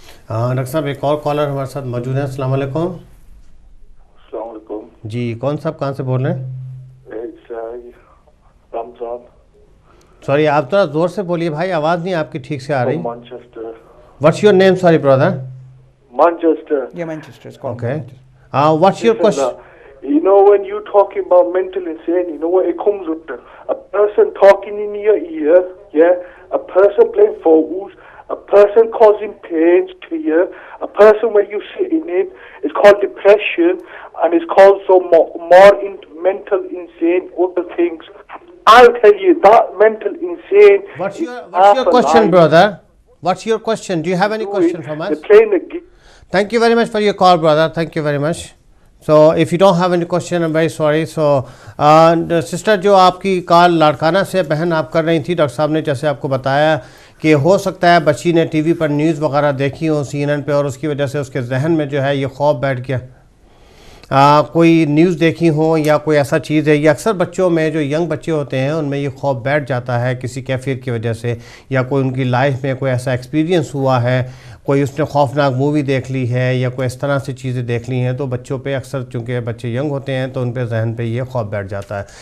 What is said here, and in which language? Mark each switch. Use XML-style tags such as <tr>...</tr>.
<hi>Doctor साहब एक और कॉलर हमारे साथ मौजूद है। अस्सलाम वालेकुम। अस्सलाम वालेकुम जी कौन साहब कहाँ से बोल रहे हैं? रमजान। सॉरी आप थोड़ा जोर से बोलिए भाई, आवाज़ नहीं आपकी ठीक से आ रही।</hi> <en>Manchester. What's your name? Sorry brother. Manchester. Yeah, Manchester is called Okay. Manchester. What's your Listen, question? you know when you talking about mental insanity, you know what it comes with? A person talking in your ear, yeah? A person playing photos, a person causing pains to you, a person where you're sitting in, it's called depression, and it's called mental insane, other things. I'll tell you that mental insane. What's your question, brother? What's your question? Do you have any question from us? They're playing the game. Thank you very much for your call, brother. Thank you very much. So if you don't have any question, I'm very sorry. So sister,</en> <hi>जो आपकी call Larkana से बहन आप कर रही थी, doctor साहब ने जैसे आपको बताया कि हो सकता है बच्ची ने टीवी पर न्यूज़ वगैरह देखी हो CNN पे, और उसकी वजह से उसके जहन में जो है ये खौफ बैठ गया। कोई न्यूज़ देखी हो या कोई ऐसा चीज़ है, या अक्सर बच्चों में जो यंग बच्चे होते हैं उनमें ये खौफ बैठ जाता है किसी कैफियत की वजह से, या कोई उनकी लाइफ में कोई ऐसा एक्सपीरियंस हुआ है, कोई उसने खौफनाक मूवी देख ली है या कोई इस तरह से चीज़ें देख ली हैं, तो बच्चों पे अक्सर, चूँकि बच्चे यंग होते हैं तो उन पे जहन पे ये खौफ बैठ जाता है।</hi>